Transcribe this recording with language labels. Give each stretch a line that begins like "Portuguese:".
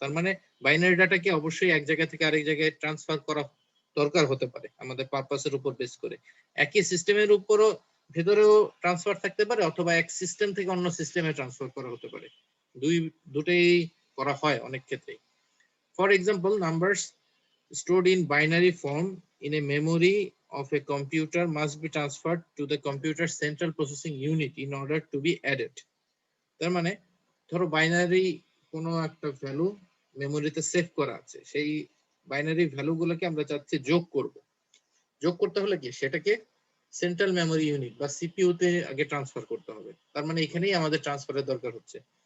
Bangla: তার মানে বাইনারি ডাটাকে অবশ্যই এক জায়গা থেকে আরেক জায়গায় ট্রান্সফার করা দরকার হতে পারে আমাদের পারপাসের উপর বেস করে। একই সিস্টেমের উপরও ভেতরেও ট্রান্সফার থাকতে পারে অথবা এক সিস্টেম থেকে অন্য সিস্টেমে ট্রান্সফার করা হতে পারে, দুটোই করা হয় অনেক ক্ষেত্রে।
English: For example, numbers stored in binary form in a memory of a computer must be transferred to the computer's central processing unit in order to be added।
Bangla: তার মানে ধরো বাইনারি কোনো একটা ভ্যালু মেমোরিতে সেভ করা আছে, সেই বাইনারি ভ্যালু গুলোকে আমরা চাচ্ছি যোগ করব। যোগ করতে হলে কি সেটাকে সেন্ট্রাল মেমোরি ইউনিট বা সিপিইউ তে আগে ট্রান্সফার করতে হবে। তার মানে এখানেই আমাদের ট্রান্সফারের দরকার হচ্ছে।